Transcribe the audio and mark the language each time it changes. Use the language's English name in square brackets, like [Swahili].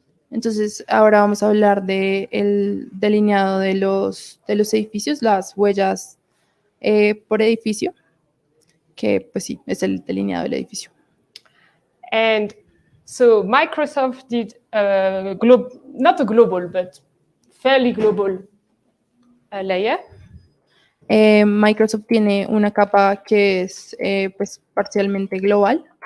[Spanish] Entonces, ahora vamos a hablar del delineado de los edificios, las huellas por edificio, que pues sí, es el delineado del edificio. [English] And so Microsoft did not a global, but fairly global layer. [Spanish] Microsoft tiene una capa que es pues parcialmente global.